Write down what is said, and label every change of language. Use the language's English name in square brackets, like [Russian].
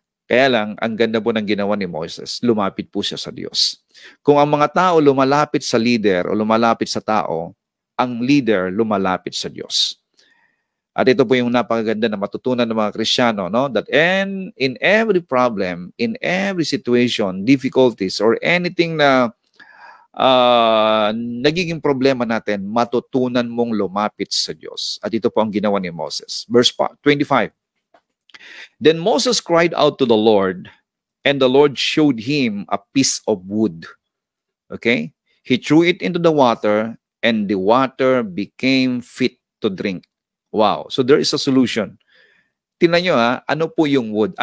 [Filipino] Kaya lang, ang ganda po ng ginawa ni Moses, lumapit po siya sa Diyos. Kung ang mga tao lumalapit sa leader o lumalapit sa tao, ang leader lumalapit sa Diyos. At ito po yung napakaganda na matutunan ng mga Kristiyano, no? [English] That in every problem, in every situation, difficulties, or anything [Filipino] na nagiging problema natin, matutunan mong lumapit sa Diyos. At ito po ang ginawa ni Moses. [English] Verse 25. Then Moses cried out to the Lord, and the Lord showed him a piece of wood. Okay? He threw it into the water, and the water became fit to drink. Wow. So there is a solution. [Filipino] Tingnan nyo ano po yung wood?